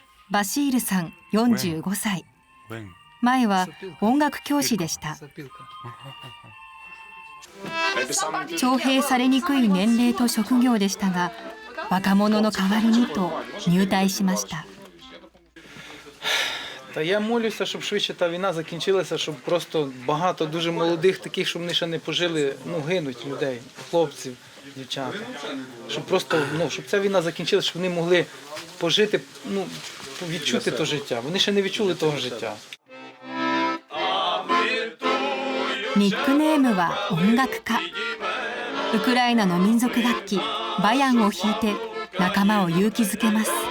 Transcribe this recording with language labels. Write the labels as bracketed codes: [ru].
[ja] バシールさん45歳。 when 前は音楽教師でした。徴兵されにくい年齢と職業でしたが、若者の代わりにと入隊しました。 [uk] Та я молюся, щоб швидше та війна закінчилася, щоб просто багато дуже молодих таких, щоб вони ще не пожили, гинуть людей, хлопців, дівчата. Щоб просто, щоб ця війна закінчилася, щоб вони могли пожити, відчути то життя. Вони ще не відчули того життя. [ja] ニックネームは音楽家。ウクライナの民族楽器バヤンを弾いて仲間を勇気づけます。